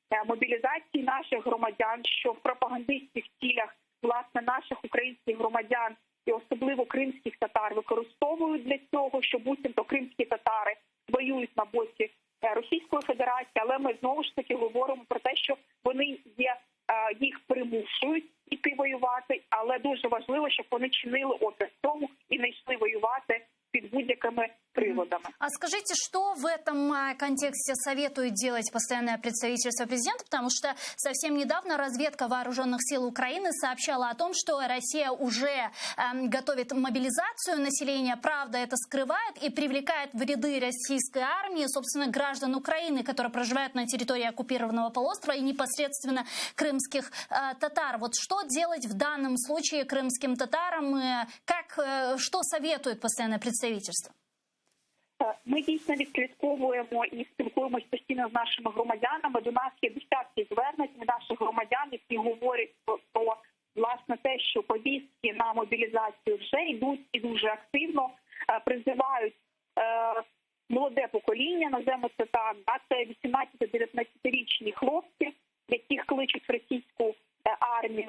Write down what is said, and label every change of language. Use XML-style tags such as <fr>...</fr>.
<uk>мобілізації наших громадян, що в пропагандистських цілях, власне, наших українських громадян і особливо кримських татар використовують для цього, що буцімто кримські татари воюють на боці Російської Федерації, але ми знову ж таки говоримо про те, що вони їх примушують іти воювати, але дуже важливо, щоб вони чинили опір цьому і не йшли воювати під будь-якими приводами.</uk> <ru>А скажите, что в этом контексте советует делать постоянное представительство президента? Потому что совсем недавно разведка вооруженных сил Украины сообщала о том, что Россия уже готовит мобилизацию населения, правда, это скрывает и привлекает в ряды российской армии, собственно, граждан Украины, которые проживают на территории оккупированного полуострова и непосредственно крымских татар. Вот что делать в данном случае крымским татарам? Что советует постоянное представительство?</ru> <uk>Ми дійсно відслідковуємо і спілкуємося постійно з нашими громадянами. До нас є десятки звернень наших громадян, які говорять про власне те, що повістки на мобілізацію вже йдуть і дуже активно призивають молоде покоління, називаємо це так, це 18-19-річні хлопці, яких кличуть в російську армію.</uk>